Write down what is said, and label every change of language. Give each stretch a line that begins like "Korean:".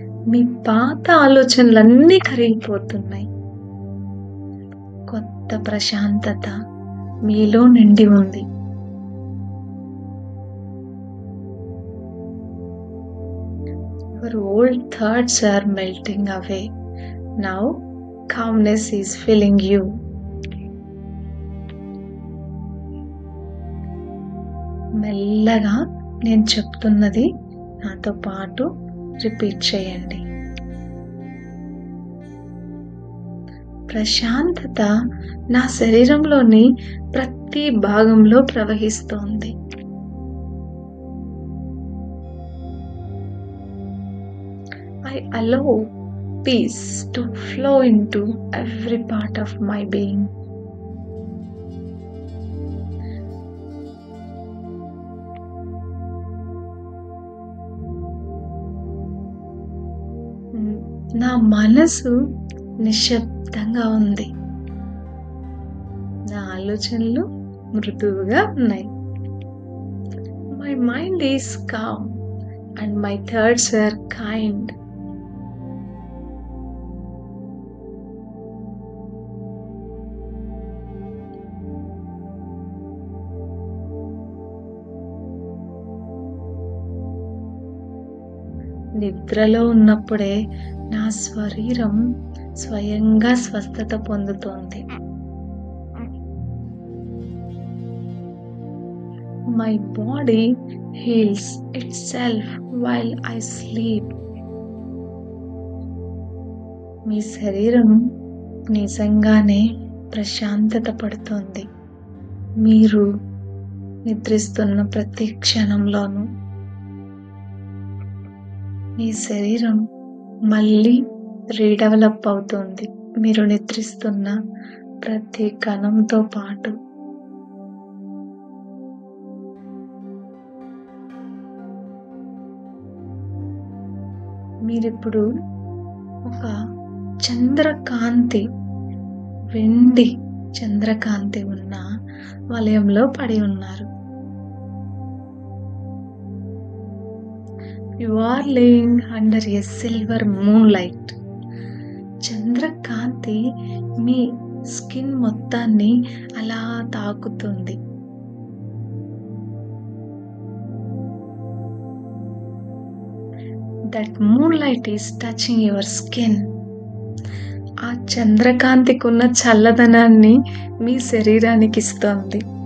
Telugu: మీ పాత ఆలోచనలన్నీ కరిగిపోతున్నాయి. కొత్త ప్రశాంతత మీలో నిండి ఉంది.
English: Your old thoughts are melting away. Now calmness is filling you.
Telugu: మెల్లగా నేను చెప్తున్నది నాతో పాటు రిపీట్ చేయండి. ప్రశాంతత నా శరీరంలోని ప్రతి భాగంలో ప్రవహిస్తోంది.
English: I allow peace to flow into every part of my being.
Telugu: నా మనసు నిశ్శబ్దంగా ఉంది. నా ఆలోచనలు మృదువుగా ఉన్నాయి.
English: My mind is calm and my thoughts are kind.
Telugu: నిద్రలో ఉన్నప్పుడే నా శరీరం స్వయంగా స్వస్థత పొందుతోంది.
English: My body heals itself while I sleep.
Telugu: మీ శరీరం నిజంగానే ప్రశాంతత పడుతోంది మీరు నిద్రిస్తున్న ప్రతి క్షణంలోనూ. మీ శరీరం మళ్ళీ రీడెవలప్ అవుతుంది మీరు నిద్రిస్తున్న ప్రతి కణంతో పాటు. మీరిప్పుడు ఒక చంద్రకాంతి, వెండి చంద్రకాంతి ఉన్న వలయంలో పడి ఉన్నారు.
English: You are laying under a silver moonlight.
Telugu: Chandrakanti మీ skin మొత్తాన్ని అలా తాకుతుంది.
English: That moonlight is touching your skin.
Telugu: ఆ చంద్రకాంతికి ఉన్న చల్లదనాన్ని మీ శరీరానికి ఇస్తోంది.